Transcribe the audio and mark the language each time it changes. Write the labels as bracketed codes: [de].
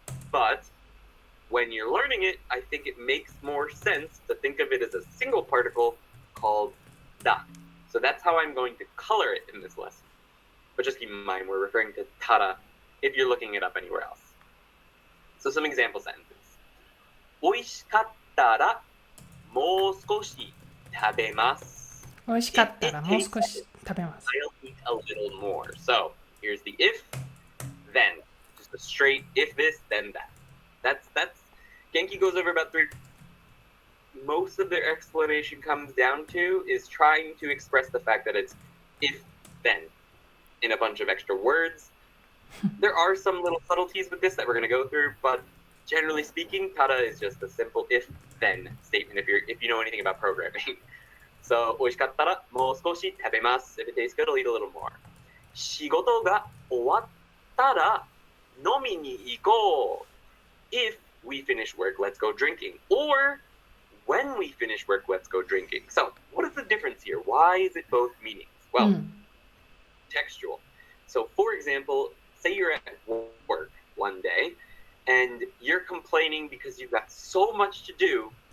[en] But when you're learning it, I think it makes more sense to think of it as a single particle called da. So that's how I'm going to color it in this lesson. But just keep in mind, we're referring to tara if you're looking it up anywhere else. So some example sentences. [ja] 美味しかったらもう少し食べます。美味しかったらもう少し食べます。 [en] I'll eat a little more. So here's the if, then. Just a straight if this, then that. That's Genki goes over about 3. Most of their explanation comes down to is trying to express the fact that it's if then in a bunch of extra words. There are some little subtleties with this that we're going to go through, but generally speaking, tara is just a simple if then statement if you know anything about programming. So [ja] 美味しかったらもう少し食べます. [en] If it tastes good, I'll eat a little more. [ja] 仕事が終わったら飲みに行こう. [en] If we finish work, let's go drinking. Or when we finish work, let's go drinking. So what is the difference here? Why is it both meanings? Well, textual. So for example, say you're at work one day and you're complaining because you've got so much to do.